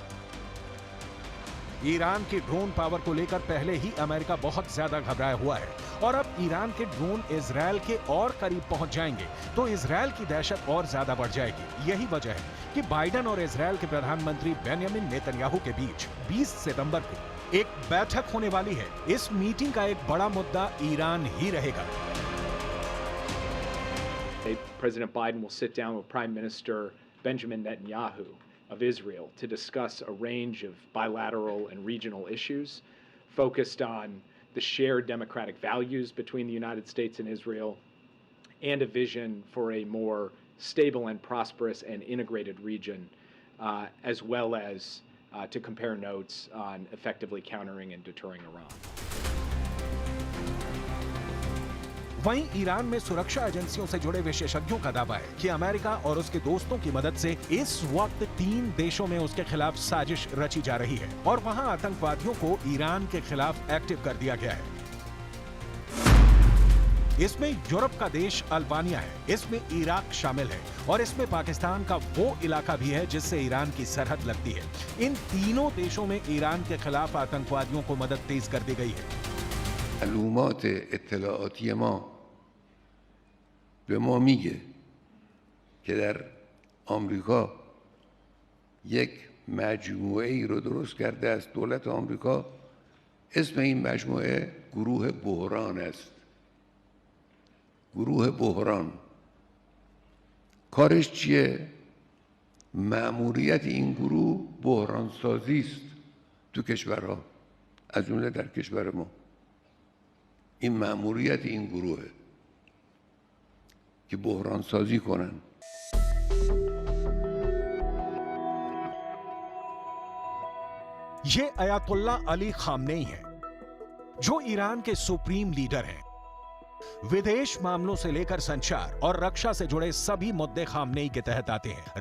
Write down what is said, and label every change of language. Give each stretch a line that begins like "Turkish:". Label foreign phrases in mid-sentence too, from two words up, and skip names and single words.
Hindi: ईरान की
English: drone power
Hindi: को लेकर पहले ही अमेरिका बहुत ज्यादा घबराया हुआ है और अब ईरान के ड्रोन इजरायल के और करीब पहुंच जाएंगे तो इजरायल की दहशत और ज्यादा बढ़ जाएगी। यही वजह है कि बाइडेन और इजरायल के प्रधानमंत्री बेंयामिन नेतन्याहू के बीच 20 सितंबर को एक बैठक होने वाली है। इस मीटिंग का एक बड़ा मुद्दा ईरान ही रहेगा।
English: President Biden will sit down with Prime Minister Benjamin Netanyahu of Israel to discuss a range of bilateral and regional issues focused on the shared democratic values between the United States and Israel and a vision for a more stable and prosperous and integrated region, as well as to compare notes on effectively countering and deterring Iran.
Hindi: वहीं ईरान में सुरक्षा एजेंसियों से जुड़े विशेषज्ञों का दावा है कि अमेरिका और उसके दोस्तों की मदद से इस वक्त 3 देशों में उसके खिलाफ साजिश रची जा रही है और वहां आतंकवादियों को ईरान के खिलाफ एक्टिव कर दिया गया है। इसमें यूरोप का देश अल्बानिया है, इसमें इराक शामिल है और इसमें पाकिस्तान का वो इलाका भी है जिससे ईरान की सरहद लगती है। इन तीनों देशों में ईरान के खिलाफ आतंकवादियों को मदद तेज कर दी गई है।
Persian: معلومات اطلاعاتی ما به ما میگه که در آمریکا یک مجموعه ای رو درست کرده است دولت آمریکا. اسم این مجموعه گروه بحران است. گروه بحران کارش چیه؟ مأموریت این گروه بحران سازی است تو کشورها، از جمله در کشور ما. این مأموریت این گروهه که بحران سازی کنن.
Hindi: ये अयातुल्ला अली खामनेई है जो ईरान के
English: supreme leader
Hindi: हैं। विदेश मामलों से लेकर संचार और रक्षा से जुड़े सभी मुद्दे खामनेई के तहत आते हैं।